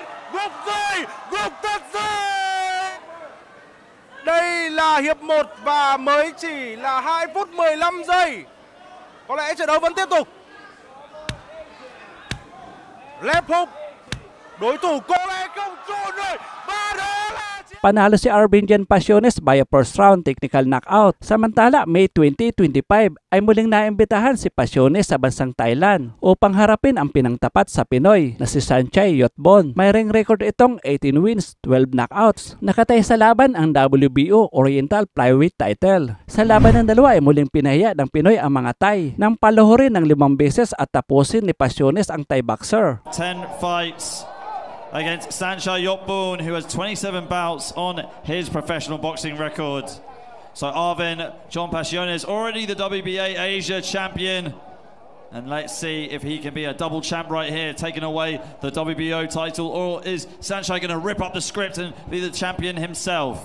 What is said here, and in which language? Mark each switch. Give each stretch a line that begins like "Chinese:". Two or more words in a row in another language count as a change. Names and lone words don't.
Vietnamese: Gục rồi, gục thật rồi. Đây là hiệp 1 và mới chỉ là 2 phút 15 giây. Có lẽ trận đấu vẫn tiếp tục.
English: Left hook.
Vietnamese: Đối thủ có lẽ không trốn rồi. Và đó là...
Filipino: Panalo si Arbinjan Pasiones via
English: first round technical knockout.
Filipino: Samantala, May 2025 ay muling naimbitahan si Pasiones sa bansang Thailand upang harapin ang pinangtapat sa Pinoy na si Sanchay Yotbon. May ring record itong 18 wins, 12 knockouts. Nakatay sa laban ang WBO Oriental Flyweight title. Sa laban ng dalawa ay muling pinahiya ng Pinoy ang mga Thai nang paluhurin ng 5 beses at tapusin ni Pasiones ang
English: Thai boxer. 10 fights against Sanchay Yotbon, who has 27 bouts on his professional boxing record. So Arvin John Pasiones, already the WBA Asia champion. And let's see if he can be a double champ right here, taking away the WBO title, or is Sanchay going to rip up the script and be the champion himself?